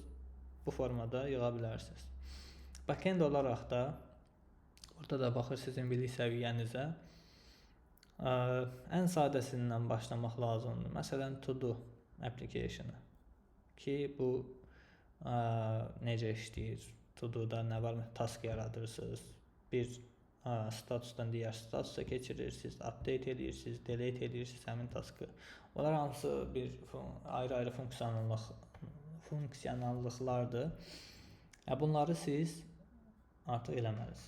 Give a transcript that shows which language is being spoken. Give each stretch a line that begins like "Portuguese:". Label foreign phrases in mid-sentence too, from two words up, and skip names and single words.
Azerbaijani: Bu formada yığa bilərsiniz. Backend olaraq da orada da baxır sizin bilik səviyyənizə. Ən sadəsindən başlamaq lazımdır. Məsələn,
English: To-Do application
Azerbaijani: ki, bu necə işləyir? To-Do-da nə var? Task yaradırsınız. Bir statusdan digər statusa keçirirsiniz, update edirsiniz, delete edirsiniz həmin taskı. Onlar hamısı bir ayrı-ayrı funksionallıqlardır. Bunları siz artıq eləməlisiniz.